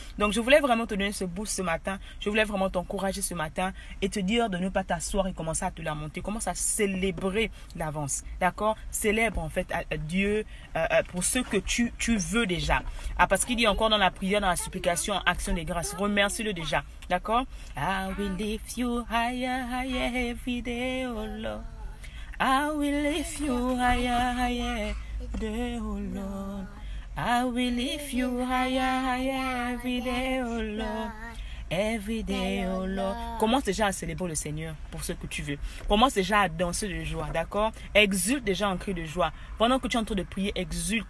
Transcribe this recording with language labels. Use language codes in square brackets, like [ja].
[fr] Donc, je voulais vraiment te donner ce boost ce matin. Je voulais vraiment t'encourager ce matin et te dire de ne pas t'asseoir et commencer à te lamenter. Commence à célébrer l'avance. D'accord? Célèbre, en fait, à Dieu pour ce que tu veux déjà. Parce qu'il dit encore dans la prière, dans la supplication, en action de grâce. Remercie-le déjà. D'accord? [en] I will lift you higher, higher every day, oh Lord. I will lift you higher, higher. Day, oh Lord, I will lift you higher, higher every day, oh Lord, every day, oh Lord. [fr] Commence déjà à célébrer le Seigneur pour ce que tu veux. Commence déjà à danser de joie, d'accord? Exulte déjà en cri de joie. Pendant que tu es en train de prier, exulte.